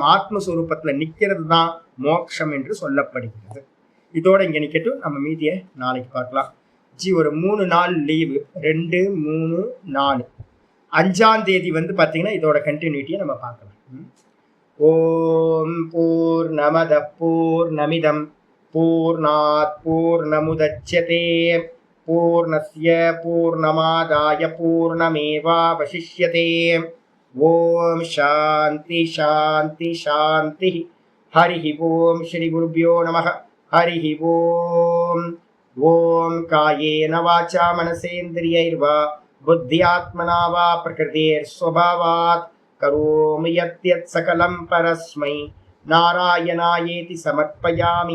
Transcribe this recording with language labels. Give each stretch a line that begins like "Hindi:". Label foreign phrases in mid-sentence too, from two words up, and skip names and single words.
Tamil: ஆத்மஸ்வரூபத்துல நிக்கிறது தான் மோட்சம் என்று சொல்லப்படுகிறது. இதோட இங்க நிக்கட்டும், நம்ம மீதியை நாளைக்கு பார்க்கலாம். ஒரு 3 நாள் லீவு, 2, 3, 4, 5ஆம் தேதி வந்து பாத்தீங்கன்னா இதோட கண்டினியூட்டியை நம்ம பார்க்கலாம்.
Sanskrit: ॐ पूर्णमद पूर्णमिदम् पूर्णात् पूर्णमुदच्यते पूर्णस्य पूर्णमादाय पूर्णमेवावशिष्यते. ॐ शान्ति शान्ति शान्ति. हरि ॐ श्री गुरुभ्यो नमः. हरि ॐ. ॐ कायेन वाचा मनसेन्द्रियैर्वा बुद्ध्यात्मना वा प्रकृतेर्स्वभावात् करोमि यद्यत् सकलं परस्मै नारायणायेति समर्पयामि.